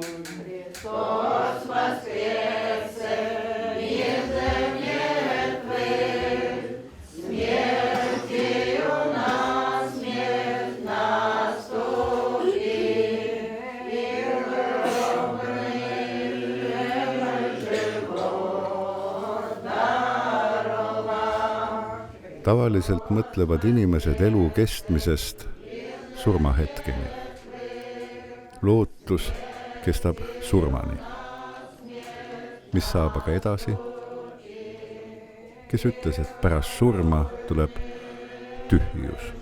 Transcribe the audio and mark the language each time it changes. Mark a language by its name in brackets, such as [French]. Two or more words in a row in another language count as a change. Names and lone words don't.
[Church Slavic] Христос воскресе из мертвых, смертью на смерть наступи, и гробный живот дарова. [Estonian] tavaliselt mõtlevad inimesed elu kestmisest surmahetkeni. Lootus kestab surmani. Mis saab aga edasi? Kes ütles, et pärast surma tuleb tühjus?